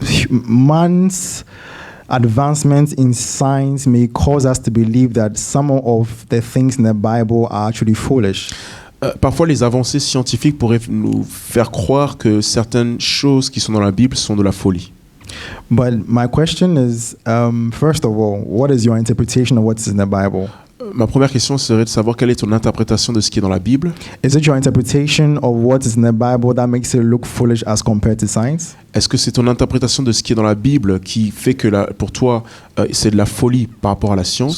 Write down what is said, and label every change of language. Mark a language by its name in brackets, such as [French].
[English] man's advancements in science may cause us to believe that some of the things in the Bible are actually foolish. [French] parfois les avancées scientifiques pourraient nous faire croire que certaines choses qui sont dans la Bible sont de la folie. [English] But my question is, first of all, what is your interpretation of what's in the Bible? [French] Ma première question serait de savoir quelle est ton interprétation de ce qui est dans la Bible. [English] Is it your interpretation of what is in the Bible that makes it look foolish as compared to science? [French] Est-ce que c'est ton interprétation de ce qui est dans la Bible qui fait que pour toi c'est de la folie par rapport à la science?